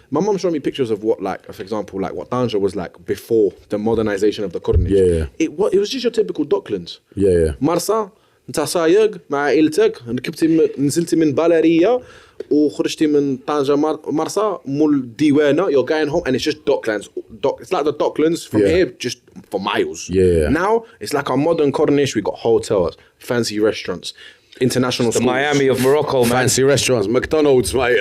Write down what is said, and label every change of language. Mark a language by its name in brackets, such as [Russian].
[English] My mum showed me pictures of what, like, for example, like what Darija was like before the modernization of the Corniche. Yeah. It was just your typical docklands. Yeah. [Arabic] مرسى انت سايق مع عائلتك نزلتي من بالاريا وخرجتي من طنجة مرسى مول ديوانة [English] you're going home and it's just docklands. It's like the docklands from here just for miles. Yeah. Now it's like our modern Corniche. We got hotels, fancy restaurants, international the schools. Miami of Morocco, man. Fancy restaurants, McDonald's, mate.